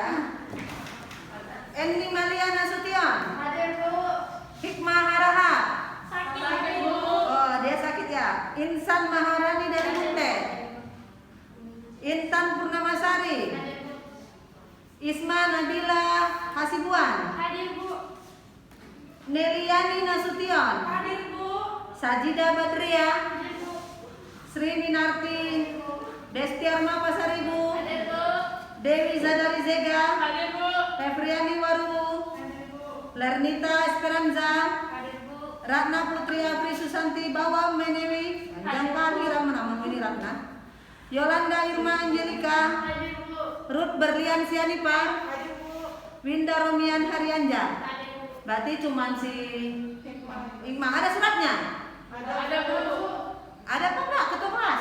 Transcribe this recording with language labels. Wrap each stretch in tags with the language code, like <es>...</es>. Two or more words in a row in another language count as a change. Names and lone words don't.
<id>Eni Malia Nasution. Hadir Bu. Hikmah Harahap. Sakit Bu. Oh, dia sakit ya. Insan Maharani dari Munte. Intan Purnamasari. Hadir Bu. Isma Nabila Hasibuan. Hadir Bu. Neliani Nasution. Hadir Bu. Sajida Badria. Hadir Bu. Sri Minarti. Destiarma Pasaribu. Hadir Bu. Dewi Zadari Zega. Hadir Bu. Fevriani Waru. Hadir Bu. Lernita Esperanza. Hadir Bu. Ratna Putri Apri Susanti Bawam Menewi. Panjang kali nama ini Ratna. Yolanda Irma Angelika. Hadir Bu. Ruth Berlian Sianipar. Hadir Bu. Winda Romian Haryanja. Hadir Bu. Berarti cuman si Hikmah. Ada suratnya? Ada Bu. Ada apa enggak ketua kelas?</id>